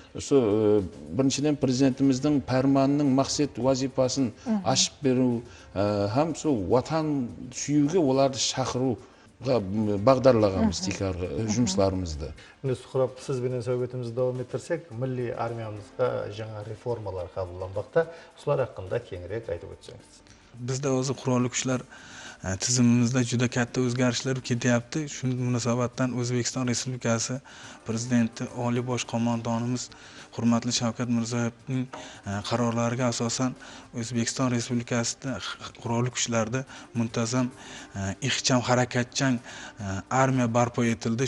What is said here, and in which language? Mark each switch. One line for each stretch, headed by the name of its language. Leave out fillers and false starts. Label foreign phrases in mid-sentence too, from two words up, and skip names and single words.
Kara-Kalpak: біріншіден президентіміздің пәрманының мақсат вазипасын ашып беру, һәм ватан сүйуге оларды шақыруға бағдарлағамыз жұмысларымызды. Сұрап, сіз бенен сәубетімізді давам еттірсек, милли армиямызға жаңа реформалар қабылданбақта, солар хақында кеңірек айтып өтсеңіз.
Uzbek: Bizda o'zi qurolli kuchlar tizimimizda juda katta o'zgarishlar ketyapti. Shu munosabatdan O'zbekiston Respublikasi Prezidenti Oliy bosh qo'mondonimiz hurmatli Shavkat Mirziyoyevning qarorlariga asosan O'zbekiston Respublikasida qurolli kuchlarda muntazam ixcham harakatchan armiya barpo etildi.